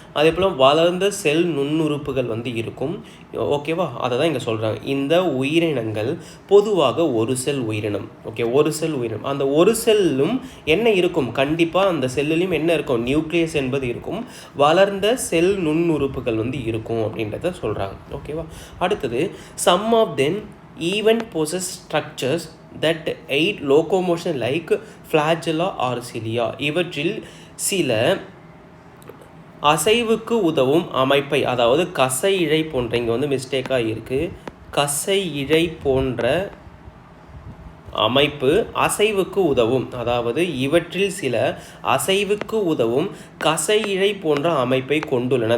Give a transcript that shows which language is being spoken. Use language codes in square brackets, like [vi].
[ta] அதே போல் வளர்ந்த செல் நுண்ணுறுப்புகள் வந்து இருக்கும். ஓகேவா, அதை தான் இங்கே சொல்கிறாங்க. இந்த உயிரினங்கள் பொதுவாக ஒரு செல் உயிரினம். ஓகே, ஒரு செல் உயிரினம். அந்த ஒரு செல்லும் என்ன இருக்கும், கண்டிப்பாக அந்த செல்லுலையும் என்ன இருக்கும், நியூக்ளியஸ் என்பது இருக்கும், வளர்ந்த செல் நுண்ணுறுப்புகள் வந்து இருக்கும் அப்படின்றத சொல்கிறாங்க. ஓகேவா, அடுத்தது [en] Some of them even possess structures that aid locomotion like flagella or cilia. [ta] இவற்றில் சில அசைவுக்கு உதவும் அமைப்பை, அதாவது கசை இழை போன்ற, இங்கே வந்து மிஸ்டேக்காக இருக்குது, கசை இழை போன்ற அமைப்பு அசைவுக்கு உதவும், அதாவது இவற்றில் சில அசைவுக்கு உதவும் கசையிழை போன்ற அமைப்பை கொண்டுள்ளன.